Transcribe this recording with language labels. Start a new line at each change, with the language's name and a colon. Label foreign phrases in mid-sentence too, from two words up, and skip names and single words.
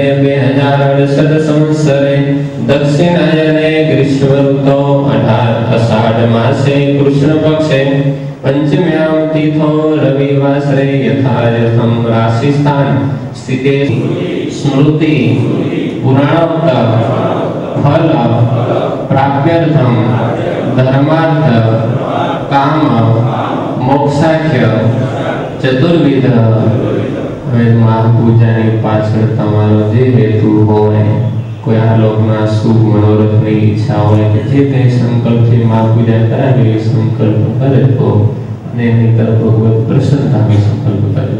Sanskrit: 2068 संवत्सरे दक्षिणायने ग्रीष्मऋतौ अषाढ मासे कृष्णपक्षे पंचम्यां तिथौ रविवासरे यथायथं राशिस्थान स्थिते स्मृति पुराणोक्त फल प्राप्त्यर्थं धर्मार्थ काम मोक्षाख्य चतुर्विध।
Gujarati: હવે મહાપૂજાની પાછળ તમારો જે હેતુ હોય, કોઈ આ લોકના સુખ મનોરથની ઈચ્છા હોય કે જે તે સંકલ્પથી મહાપૂજા કરાવે એ સંકલ્પ કરે તો એની તરફ ભગવત પ્રસન્નતાથી સંકલ્પ કરે।